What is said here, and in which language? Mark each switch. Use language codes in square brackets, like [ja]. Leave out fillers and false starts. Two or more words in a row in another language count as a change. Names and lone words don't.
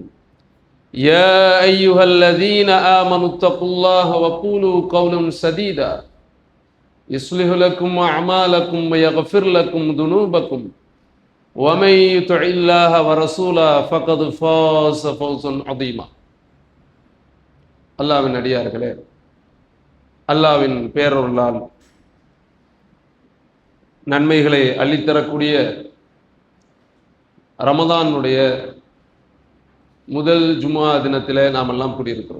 [ar] يا أيها الذين آمنوا اتقوا الله وقولوا قولا سديدا يصلح لكم أعمالكم ويغفر لكم ذنوبكم ومن يطع الله ورسوله فقد فاز فوزا عظيما. [ta] அல்லாஹ்வின் அடியார்களே, அல்லாஹ்வின் பேரருளால் நன்மைகளை அள்ளித்தரக்கூடிய ரமதானுடைய முதல் ஜும்ஆ தினத்தில் நாம் எல்லாம் கூடியிருக்கிறோம்.